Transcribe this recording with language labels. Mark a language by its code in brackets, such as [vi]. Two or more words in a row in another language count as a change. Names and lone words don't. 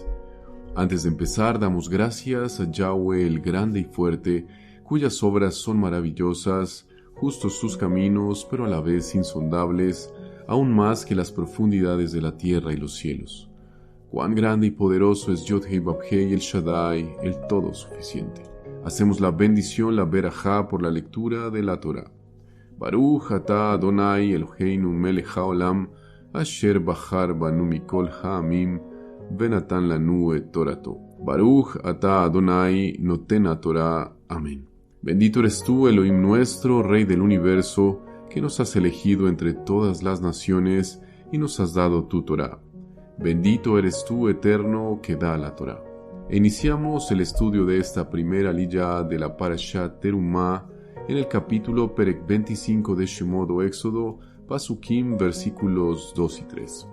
[es] Antes de empezar, damos gracias a Yahweh el grande y fuerte, cuyas obras son maravillosas, justos sus caminos, pero a la vez insondables, aún más que las profundidades de la tierra y los cielos. Cuán grande y poderoso es Yod-Hei Bab-Hei el Shaddai, el todo suficiente. Hacemos la bendición, la berajá, por la lectura de la Torah. [he] ברוך אתה אדוני אלוהינו מלך העולם, אשר בחר בנו מכל העמים, ונתן לנו את תורתו. ברוך אתה אדוני נותן התורה. [es] Amén. Bendito eres tú, Elohim nuestro, Rey del universo, que nos has elegido entre todas las naciones y nos has dado tu Torah. Bendito eres tú, Eterno, que da la Torah. Iniciamos el estudio de esta primera aliyá de la parashá Terumá en el capítulo Perek 25 de Shemot o Éxodo, Pasukim, versículos 2 y 3.